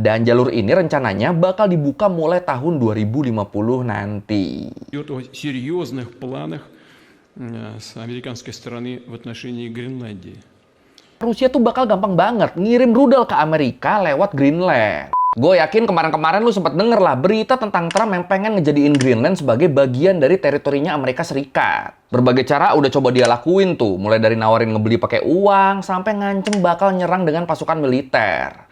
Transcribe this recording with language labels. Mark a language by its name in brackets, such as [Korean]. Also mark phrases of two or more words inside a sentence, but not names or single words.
[Indonesian] Dan jalur ini rencananya bakal dibuka mulai tahun 2050 nanti. [Russian] Идет о серьезных планах с американской стороны в отношении Гренландии. [Indonesian] Rusia tuh bakal gampang banget ngirim rudal ke Amerika lewat Greenland. Gue yakin kemarin-kemarin lu sempat denger lah berita tentang Trump yang pengen ngejadiin Greenland sebagai bagian dari teritorinya Amerika Serikat. Berbagai cara udah coba dia lakuin tuh, mulai dari nawarin ngebeli pakai uang, sampai ngancem bakal nyerang dengan pasukan militer.